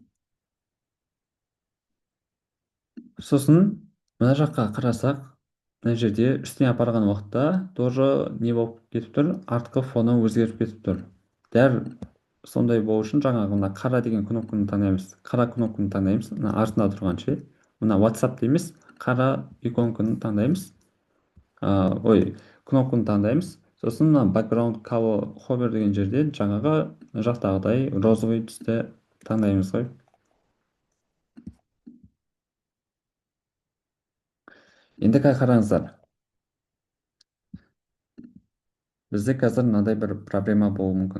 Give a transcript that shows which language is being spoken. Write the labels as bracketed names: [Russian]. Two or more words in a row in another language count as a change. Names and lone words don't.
[Kazakh] Сосын мына жаққа қарасақ, мына жерде үстіне апарған уақытта тоже не болып кетіп тұр? Артқы фоны өзгеріп кетіп тұр. Дәл сондай болу үшін жаңағы мына қара деген кнопканы таңдаймыз. Қара кнопканы таңдаймыз. Мына артында тұрған ше. Мына WhatsApp емес, қара иконканы таңдаймыз. Кнопканы таңдаймыз. сосын мына [English] background color hover [Kazakh] деген жерде жаңағы жақтағыдай розовый түсті таңдаймыз ғой. Енді қараңыздар, бізде қазір мынандай бір проблема болуы мүмкін.